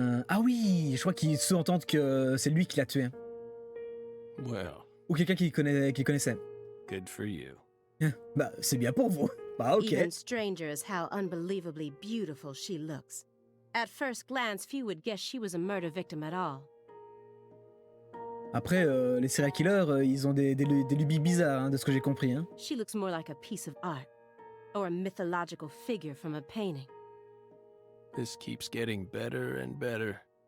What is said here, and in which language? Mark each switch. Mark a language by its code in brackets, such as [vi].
[fr] Ah oui, je crois qu'ils s'entendent que c'est lui qui l'a tué. [en] Well, [fr] Ou quelqu'un qui connaissait. [en] good for you. [fr] Bah, c'est bien pour vous. Bah, ok. [en] Even stranger is how unbelievably beautiful she looks. At first glance, few would guess she was a murder victim at all. [fr] Après, les serial killers, ils ont des lubies bizarres, hein, de ce que j'ai compris. Hein. [en] She looks more like a piece of art, or a mythological figure from a painting. This keeps getting better and better.